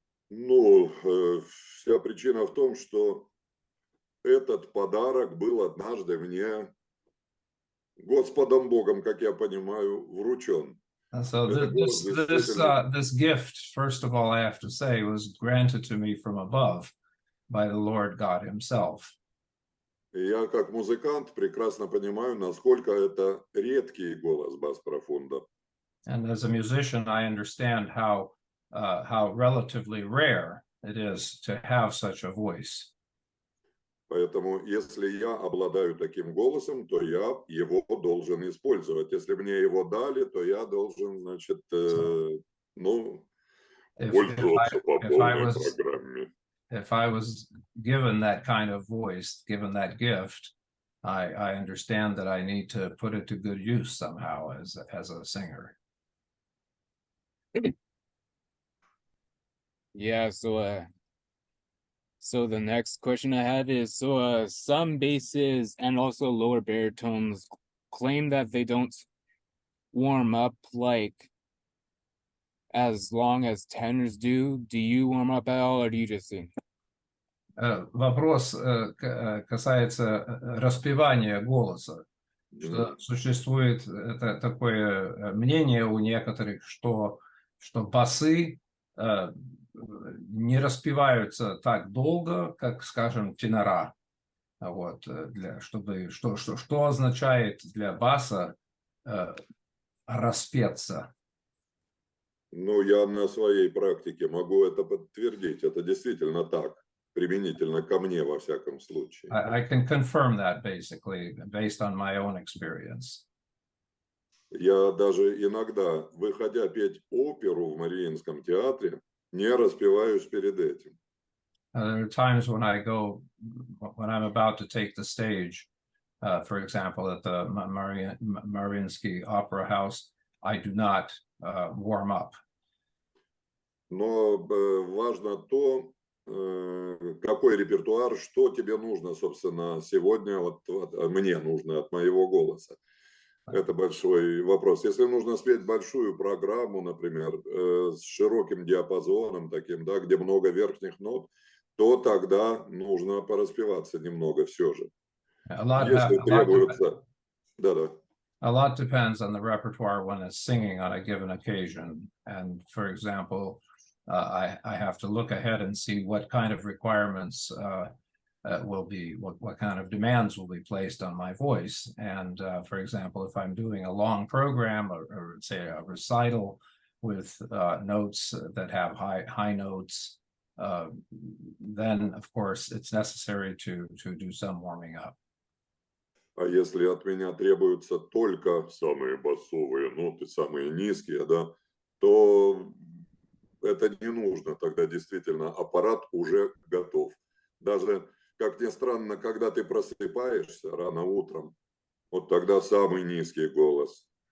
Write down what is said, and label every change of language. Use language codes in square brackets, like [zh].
[ru] Ну, вся причина в том, что этот подарок был однажды мне Господом Богом, как я понимаю, вручен. [en] So this gift, first of all, I have to say, was granted to me from above by the Lord God Himself. [ru] И я как музыкант прекрасно понимаю, насколько это редкий голос бас-профунда. [en] And as a musician, I understand how relatively rare it is to have such a voice. [ru] Поэтому, если я обладаю таким голосом, то я его должен использовать. Если мне его дали, то я должен, значит, ну, пользоваться по полной программе. [en] If I was given that kind of voice, given that gift, I understand that I need to put it to good use somehow as a singer. Yeah, so the next question I have is, some basses and also lower baritones claim that they don't warm up like as long as tenors do. Do you warm up at all, or do you just sing? [ru] Вопрос касается распевания голоса. Что существует такое мнение у некоторых, что басы не распеваются так долго, как, скажем, тенора. Вот, что означает для баса распеться? Ну, я на своей практике могу это подтвердить. Это действительно так, применительно ко мне, во всяком случае. [en] I can confirm that, basically, based on my own experience. [ru] Я даже иногда, выходя петь оперу в Мариинском театре, не распеваюсь перед этим. [en] There are times when I'm about to take the stage, for example, at the Mariinsky Opera House, I do not warm up. [ru] Но важно то, какой репертуар, что тебе нужно, собственно, сегодня, вот мне нужно от моего голоса. Это большой вопрос. Если нужно спеть большую программу, например, с широким диапазоном таким, да, где много верхних нот, то тогда нужно пораспеваться немного все же. [en] A lot, [ru] Если [en] a lot, [ru] требуется... Да-да. [en] a lot depends on the repertoire one is singing on a given occasion. And for example, I have to look ahead and see what kind of requirements will be, what kind of demands will be placed on my voice. And for example, if I'm doing a long program or say a recital with notes that have high notes, then of course it's necessary to do some warming up. [ru] А если от меня требуются только самые басовые ноты, самые низкие, да, то это не нужно. Тогда действительно аппарат уже готов. Даже, как ни странно, когда ты просыпаешься рано утром, вот тогда самый низкий голос.